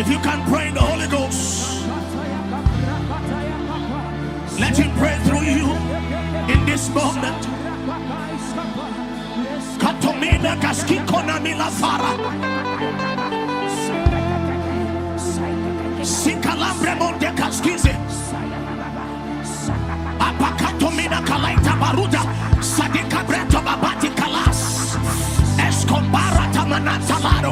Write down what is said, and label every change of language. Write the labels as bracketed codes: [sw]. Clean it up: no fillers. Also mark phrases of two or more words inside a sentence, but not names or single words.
[en] can pray in the Holy Ghost. Let him pray through you in this moment. Katomina kaskikona milafara. Sikalambre monde kaskize. Apakatomina kalaita baruda. Sadika breto babati kalas. Escombara tamanata laro.